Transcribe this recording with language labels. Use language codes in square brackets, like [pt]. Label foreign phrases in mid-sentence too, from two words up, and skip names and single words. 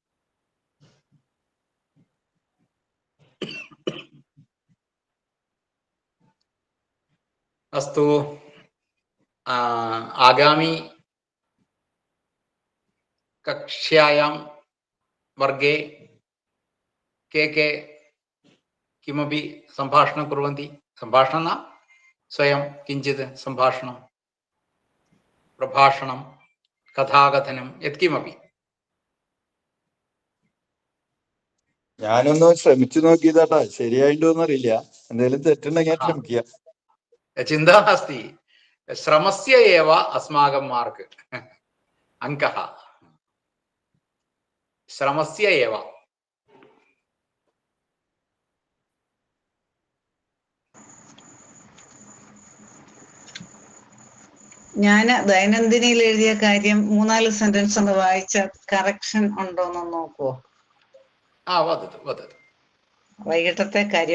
[sa] അസ്തു. ആഗാമി കക്ഷ്യായാം വർഗേ के किमपि सम्भाषणं कुर्वन्ति. सम्भाषणं न, स्वयं किञ्चित् सम्भाषणं, प्रभाषणं, कथाकथनं, यत्किमपि. [ml] ഞാനൊന്ന് ശ്രമിച്ചു നോക്കിയതാട്ടാ, ശരിയായിട്ടോന്നും അറിയില്ല. എന്തെങ്കിലും തെറ്റുണ്ടെങ്കിൽ ശ്രമിക്കുക. [sa] चिन्ता नास्ति, श्रमस्य एव अस्माकं मार्क्, अङ्कः श्रमस्य एव. [ml] ഞാൻ ദൈനംദിനിയിൽ എഴുതിയ കാര്യം 3-4 സെന്റൻസ് ഒന്ന് വായിച്ച കറക്ഷൻ ഉണ്ടോന്ന് നോക്കുവോ? വൈകിട്ടത്തെ കാര്യം.